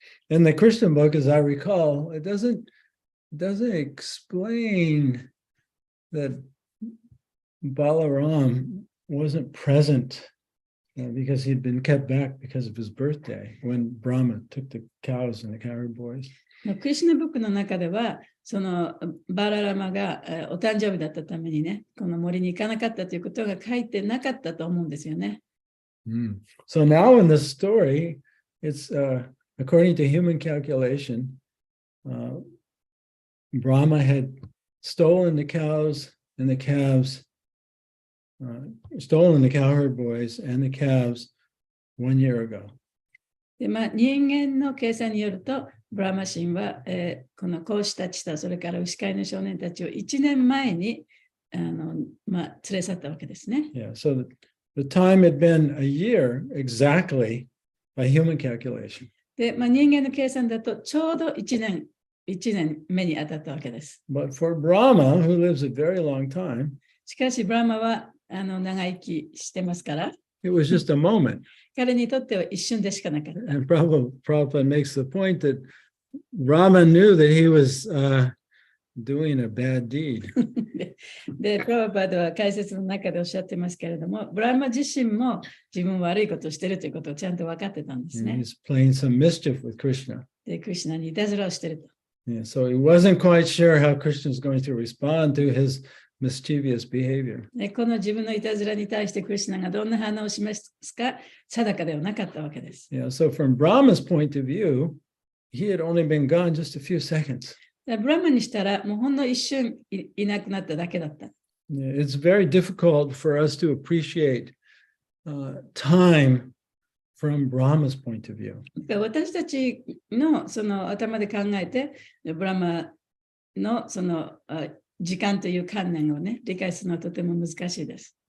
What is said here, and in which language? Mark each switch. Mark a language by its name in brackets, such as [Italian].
[English] In the Christian book, as I recall, it doesn't explain that Balaram wasn't present because he'd been kept back because of his birthday when Brahma took the cows and the cowherd boys. [Japanese] クリシュナブックの中では、そのバララマがお誕生日だったためにね、この森に行かなかったということが書いてなかったと思うんですよね。 [English] So now in this story, it's according to human calculation, Brahma had stolen the cows and the calves, stolen the cowherd boys and the calves 1 year ago. [Japanese] で人間の計算によると、ブラマ神は、この子牛たちとそれから牛飼いの少年たちを1年前に連れ去ったわけですね。 [English] Yeah, so the time had been a year exactly by human calculation. [Japanese] で、人間の計算だとちょうど1年目に当たったわけです。 [English] But for Brahma, who lives a very long time, [Japanese] しかし、ブラマは長生きしてますから、 [English] it was just a moment. [Japanese] 彼にとっては一瞬でしかなかった。 [English] And Prabhupada makes the point that Brahma knew that he was doing a bad deed. [Japanese] で、プラバパードは解説の中でおっしゃってますけれども、ブラマ自身も自分悪いことをしているということをちゃんと分かってたんです [English] And he's playing some mischief with Krishna. [Japanese] で、クリシュナにいたずらをしていると。 [English] Yeah, so he wasn't quite sure how Krishna is going to respond to his mischievous behavior. [Japanese] で、この自分のいたずらに対してクリシュナがどんな反応を示すか定かではなかったわけです。 [English] Yeah, so from Brahma's point of view, he had only been gone just a few seconds. [Japanese] ブラマにしたらもうほんの一瞬 いなくなっただけだった。 [English] Yeah, it's very difficult for us to appreciate time from Brahma's point of view. [Japanese] 私たちのその頭で考えて、ブラマのその時間という観念をね、理解するのはとても難しいです。